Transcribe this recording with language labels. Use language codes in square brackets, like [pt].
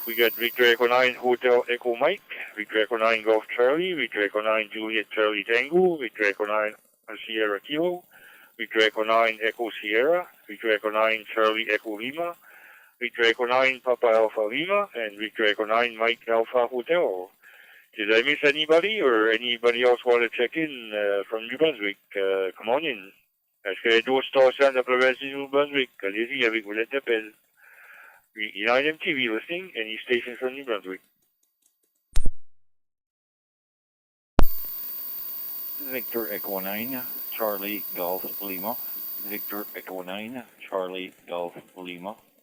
[en] We got Victor Echo 9 Hotel Echo Mike, Victor Echo 9 Golf Charlie, Victor Echo 9 Juliet Charlie Tango, Victor Echo 9 Sierra Kilo, Victor Echo 9 Echo Sierra, Victor Echo 9 Charlie Echo Lima, Victor Echo 9 Papa Alpha Lima, and Victor Echo 9 Mike Alpha Hotel. Did I miss anybody, or anybody else want to check in from New Brunswick? Come on in. [fr] Est-ce que d'autres stations de la province du New Brunswick? Allez-y avec vos lettres d'appel. [en] United MTV listening, any station from New Brunswick. Victor Echo 9, Charlie Golf Lima. Victor Echo 9, Charlie Golf Lima.